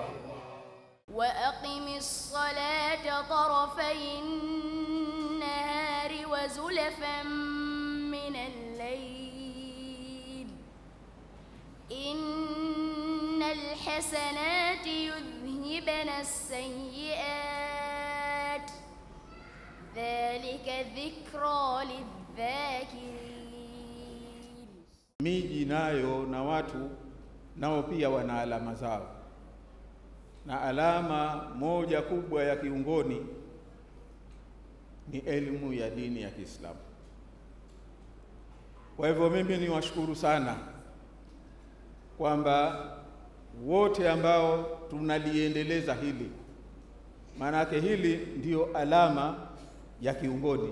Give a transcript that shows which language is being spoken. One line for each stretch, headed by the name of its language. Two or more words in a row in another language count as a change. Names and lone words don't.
Arabic: وأقم الصلاة طرفي النهار وزلفا من الليل إن الحسنات يذهبن السيئات ذلك ذكرى للذاكرين.
Swahili: Miji nayo na watu nao pia wana alama zao, na alama moja kubwa ya kiungoni ni elimu ya dini ya Kiislamu. Kwa hivyo mimi niwashukuru sana kwamba wote ambao tunaliendeleza hili, maanake hili ndiyo alama ya kiungoni.